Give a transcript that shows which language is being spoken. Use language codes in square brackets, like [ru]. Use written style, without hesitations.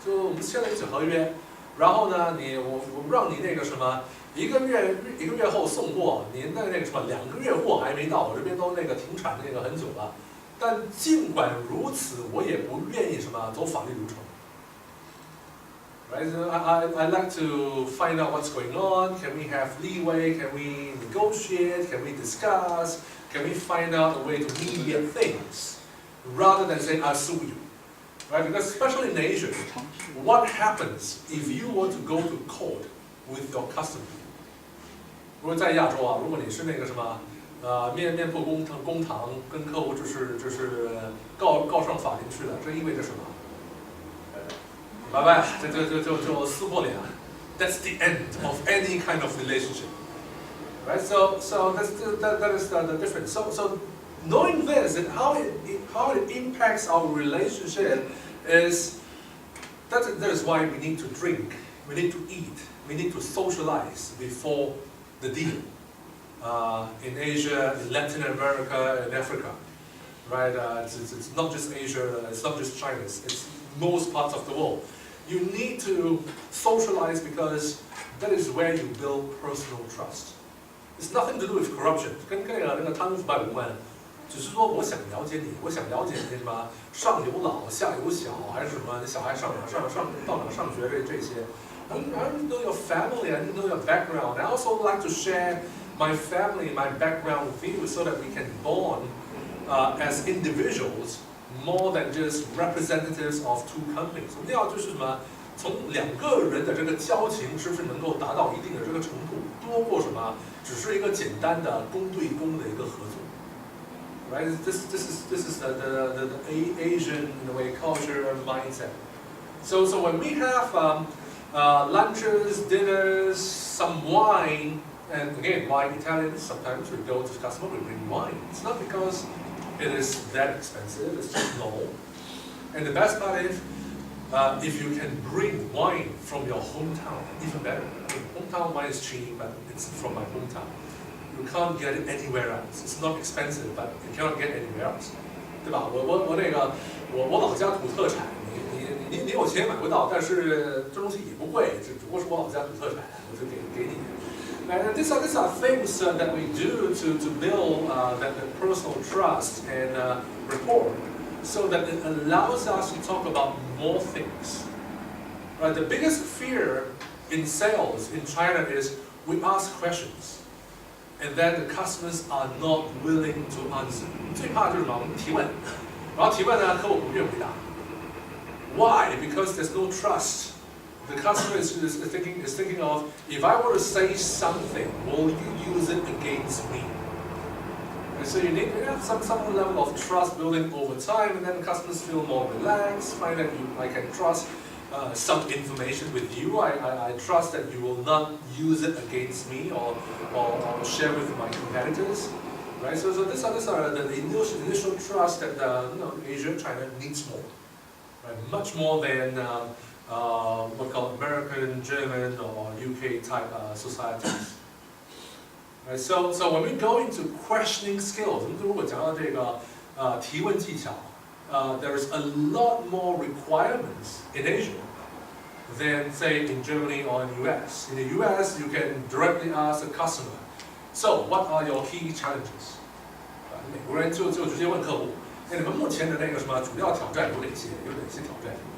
[zh] 就我们签了一纸合约，然后呢，我让你那个什么，一个月后送货，您的那个什么2个月货还没到，我这边都那个停产那个很久了。但尽管如此，我也不愿意什么走法律流程。 [en] Right? So I like to find out what's going on. Can we have leeway? Can we negotiate? Can we discuss? Can we find out a way to mediate things rather than saying I'll sue you? Right? Because especially in Asia, what happens if you were to go to court with your customer? [zh] 如果在亚洲啊，如果你是那个什么面破公堂，跟客户就是告上法庭去了，这意味着什么？拜拜，就撕破脸。 [en] That's the end of any kind of relationship, right? So that is the difference. So knowing this and how it impacts our relationship is that is why we need to drink, we need to eat, we need to socialize before the deal. In Asia, in Latin America, in Africa, right? It's not just Asia, it's not just China, it's most parts of the world. You need to socialize because that is where you build personal trust. It's nothing to do with corruption. [zh] 跟那个贪污腐败无关，只是说我想了解你，我想了解你什么上有老下有小，还是什么小孩到哪上学这些。 [en] I need to know your family. I need to know your background. I also like to share my family, my background with you, so that we can bond as individuals. More than just representatives of two companies. [zh] 我们要就是什么，从2个人的这个交情是不是能够达到一定的这个程度，多过什么，只是一个简单的公对公的一个合作。 [en] Right? This is the Asian in a way culture mindset. So when we have lunches, dinners, some wine, and again, wine Italians sometimes we go to the customer, we bring wine. It's not because it is that expensive, it's just normal. And the best part is, if you can bring wine from your hometown, even better. Hometown wine is cheap, but it's from my hometown. You can't get it anywhere else. It's not expensive, but you cannot get anywhere else. [zh] 对吧？我老家土特产，你有钱买不到，但是这东西也不贵，只不过是我老家土特产，我就给你。 [en] And these are things that we do to build that personal trust and rapport, so that it allows us to talk about more things. Right? The biggest fear in sales in China is we ask questions, and then the customers are not willing to answer. [zh] 最怕就是什么？我们提问，然后提问呢，客户不愿回答。 [en] Why? Because there's no trust. The customer is thinking of, if I were to say something, will you use it against me? And so you need to have some level of trust building over time, and then customers feel more relaxed, find that I can trust some information with you. I trust that you will not use it against me or share with my competitors. Right? So these are the initial trust that Asia, China needs more. Right? Much more than what we call American, German, or UK type societies. Right, so when we go into questioning skills, [zh] 我们如果讲到这个提问技巧， [en] there is a lot more requirements in Asia than say in Germany or in the US. In the US, you can directly ask the customer, so what are your key challenges? [zh] 美国人就直接问客户，你们目前的那个什么主要挑战有哪些挑战？